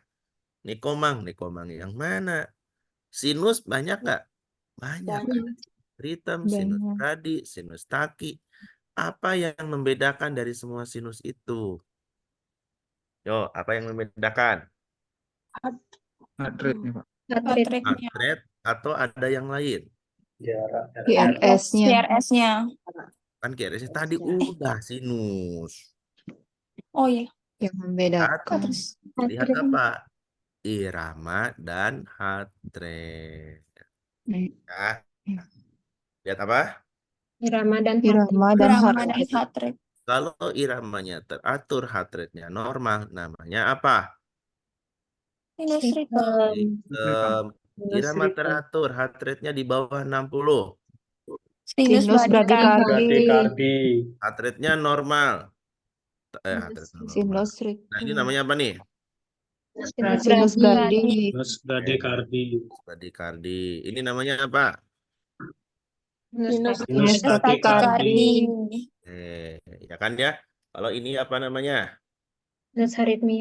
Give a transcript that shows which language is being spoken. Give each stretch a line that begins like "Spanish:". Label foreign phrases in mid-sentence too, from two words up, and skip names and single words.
Indonesian: Nikomang yang mana? Sinus banyak nggak? Banyak. Ritem, sinus Banyak. radi, sinus taki. Apa yang membedakan dari semua sinus itu? Yo, apa yang membedakan?
English: Heart rate-
Indonesian: nya, Pak. Heart Heart rate. Heart rate-nya. rate atau ada yang lain? QRS-nya. QRS-nya. Kan QRS tadi udah sinus. Oh iya. Yang membedakan. Terus. Lihat apa? Irama dan
English: heart rate.
Indonesian: Ya. Lihat apa? Irama dan
English: heart rate.
Indonesian: Irama dan heart Irama dan rate.
English: heart rate.
Indonesian: Kalau iramanya teratur,
English: heart rate-
Indonesian: nya normal, namanya apa?
English: Sinus rhythm.
Indonesian: Irama teratur,
English: heart rate-
Indonesian: nya di bawah 60. Sinus Sinus bradikardi. Bradikardi.
English: Heart rate-
Indonesian: nya normal.
English: Heart rate
Indonesian: normal. Sinus Nah, ini namanya apa nih? Sinus bradi. Sinus bradikardi. Bradikardi. Ini namanya apa? Sinus Sinus bradikardi. Ya kan ya? Kalau ini apa namanya? Sinus aritmi.